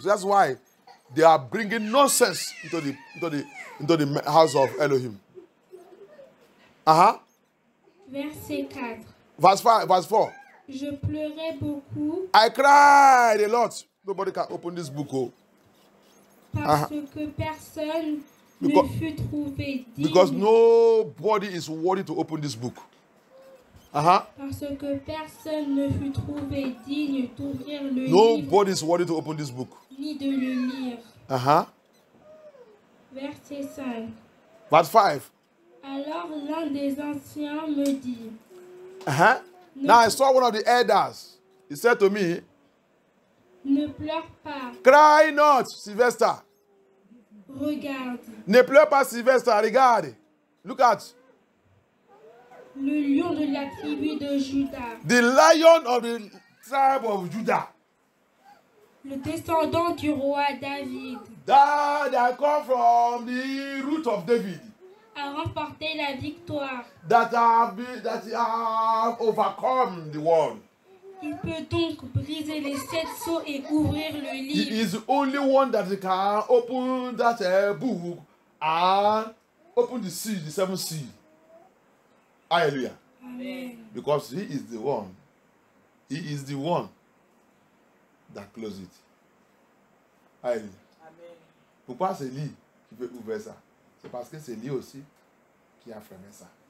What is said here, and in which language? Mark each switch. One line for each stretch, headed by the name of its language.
English: That's why they are bringing nonsense into the house of Elohim.
French: Verset 4.
English: Verse 5, verse 4.
French: Je pleurais beaucoup.
English: I cried a lot. Nobody can open this book.
French: Parce que personne ne fut trouvé digne.
English: Because nobody is worthy to open this book.
French: Parce que personne ne fut trouvé digne d'ouvrir le livre.
English: Nobody is worthy to open this book.
French: Ni de le lire. Verset 5.
English: Verse 5.
French: Alors l'un des anciens me dit.
English: Now I saw one of the elders. He said to me,
French: ne pleure pas.
English: Cry not, Sylvester.
French: Regarde. Ne pleure pas, Sylvester. Regarde.
English: Look at.
French: Le lion de la tribu de Juda.
English: The lion of the tribe of Judah.
French: Le descendant du roi David.
English: that come from the root of David,
French: a remporté la victoire.
English: that have overcome the world.
French: Il peut donc briser les 7 sceaux et ouvrir le
English: He
French: livre.
English: is the only one that can open that book and open the seal, the 7th seal. Hallelujah. Amen. Because he is the one. He is the one that closes it. Hallelujah. Amen.
French: Pourquoi c'est lui qui peut ouvrir ça? C'est parce que c'est lui aussi qui a fermé ça.